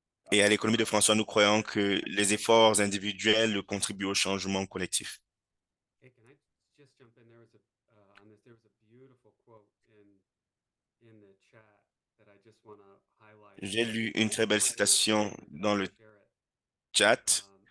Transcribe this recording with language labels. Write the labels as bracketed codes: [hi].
[fr] Et à l'économie de François, nous croyons que les efforts individuels contribuent au changement collectif. [en] Hey, can I just jump in? There was on this. There was a beautiful quote in the chat that I just want to highlight. [fr] J'ai lu une très belle citation dans le chat.